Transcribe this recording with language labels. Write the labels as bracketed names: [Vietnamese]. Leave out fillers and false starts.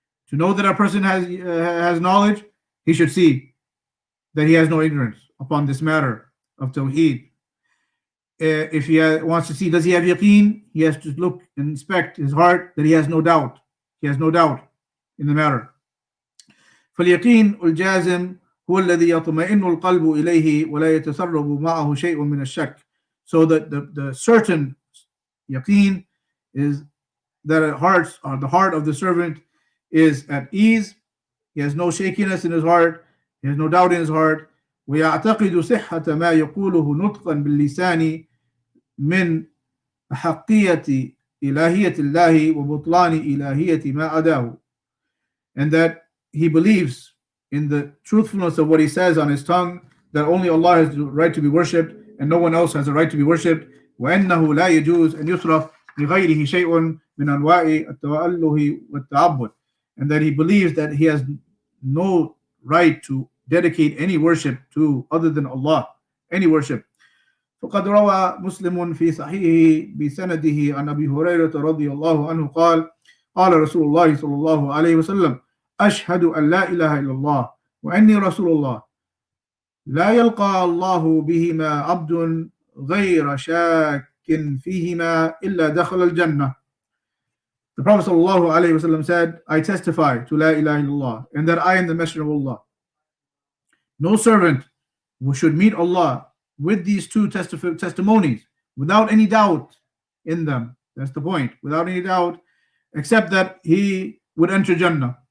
[English] To know that a person has knowledge, he should see that he has no ignorance upon this matter of Tawheed. If he wants to see, does he have yaqeen? He has to look and inspect his heart that he has no doubt. He has no doubt in the matter. [Arabic] فاليقين الجازم هو الذي يطمئن القلب إليه ولا يتسرب معه شيء من الشك. [English] So the certain yaqeen is that the heart of the servant is at ease. He has no shakiness in his heart. He has no doubt in his heart. [Arabic] ويعتقد صحة ما يقوله نطقا باللسان من حقية إلهية الله وبطلان إلهية ما أداه. [English] And that he believes in the truthfulness of what he says on his tongue, that only Allah has the right to be worshipped and no one else has the right to be worshipped. [Arabic] وأنه لا يجوز أن يصرف لغيره شيء من أنواع التوله والتعبد. [English] And that he believes that he has no right to dedicate any worship to other than Allah, any worship. [Arabic] فقد روى مسلم في صحيحه بسنده عن أبي هريرة رضي الله عنه قال قال رسول الله صلى الله عليه وسلم أشهد أن لا إله إلا الله وأني رسول الله لا يلقى الله بهما عبد غير شاك فيهما إلا دخل الجنة. [English] The Prophet ﷺ said, I testify to La ilaha illallah and that I am the messenger of Allah. No servant who should meet Allah with these two testimonies without any doubt in them. That's the point. Without any doubt, except that he would enter Jannah.